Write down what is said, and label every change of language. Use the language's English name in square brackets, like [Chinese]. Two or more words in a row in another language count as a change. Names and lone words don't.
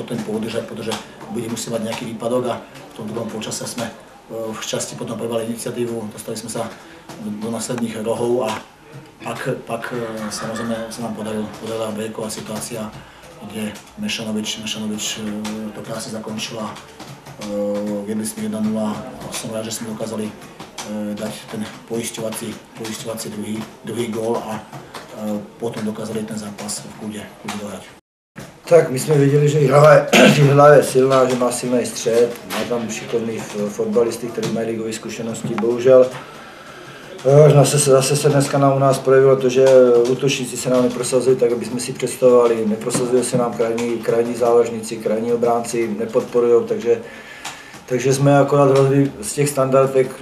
[Slovak] tempo udržať, pretože bude musieť mať nejaký výpadok a v tom druhom polčase sme v časti potom prebrali iniciatívu, dostali sme sa do následných rohov a pak samozrejme sa nám podarila breaková situácia, kde Mešanovič to krásne zakončila, viedli sme 1-0 a som rád, že sme dokázali dať ten poisťovací druhý gól a potom dokázali ten zápas v kľude dohrať. [Czech] Tak my jsme viděli, že hlava je silná, že má silný střed, má tam šikovný fotbalisty, kteří mají ligové zkušenosti. Bohužel zase se dneska u nás projevilo to, že útočníci se nám neprosazují tak, aby jsme si představovali. Neprosazují se nám krajní záložníci, krajní obránci, nepodporují, takže jsme akorát hrozili z těch standardek.